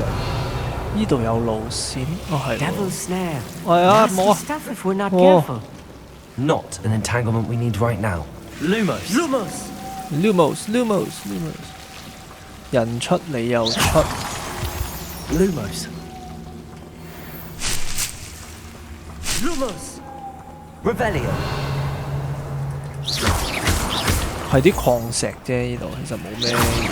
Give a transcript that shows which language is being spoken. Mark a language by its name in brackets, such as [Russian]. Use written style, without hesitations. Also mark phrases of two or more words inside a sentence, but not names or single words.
[Cantonese] 呢度有路線，係。 [English] Devil snare。 [Cantonese] 係啊，冇啊。 [English] Stuff if we're not careful. Not an entanglement we need right now. Lumos. Lumos. Lumos. Lumos. Lumos. [Cantonese] 人出你又出。 Lumos. Lumos. Revelio。係啲礦石啫，呢度其實冇咩。